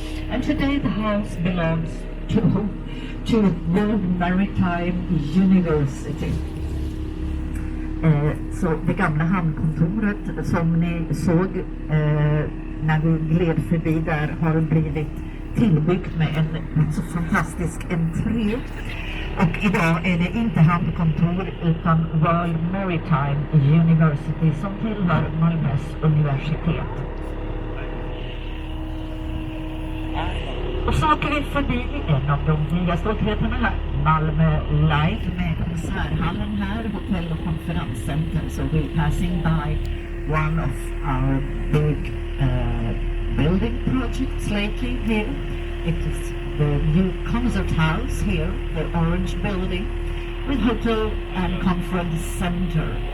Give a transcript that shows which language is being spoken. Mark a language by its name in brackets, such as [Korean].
[English] And today the house belongs to World Maritime University. [Swedish] Så det gamla hamnkontoret som ni såg när vi gled förbi där har blivit tillbyggt med en så fantastisk entré. Och idag är det inte hamnkontor utan World Maritime University som tillhör Malmös universitet. Och så åker vi förbi en av de nya stoltheterna här, Malmö Live med konserthallen här, hotell och konferenscenter. [English] So we're passing by one of our big building projects lately here. It is the new concert house here, the orange building, with hotel and conference center.